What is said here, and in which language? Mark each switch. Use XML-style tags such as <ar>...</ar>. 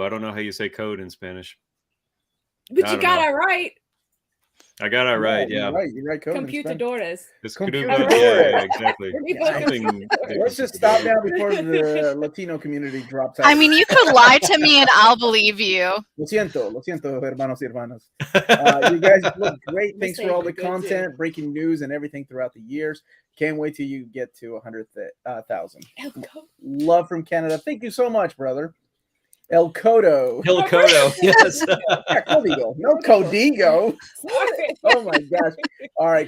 <en>I don't know how you say code in Spanish. But you got it right. I got it right, yeah. You're right.</en> <es>Computadores.</es> <en>Yeah, exactly. Let's just stop now before the Latino community drops out. I mean, you could lie to me and I'll believe you.</en> <es>Lo siento, hermanos y hermanas.</es> <en>You guys look great. Thanks for all the content, breaking news, and everything throughout the years. Can't wait till you get to 100,000. Love from Canada. Thank you so much, brother. El Codo. Yes.</en> <es>Codigo. No Codigo.</es> <en>Oh my gosh. All right.</en>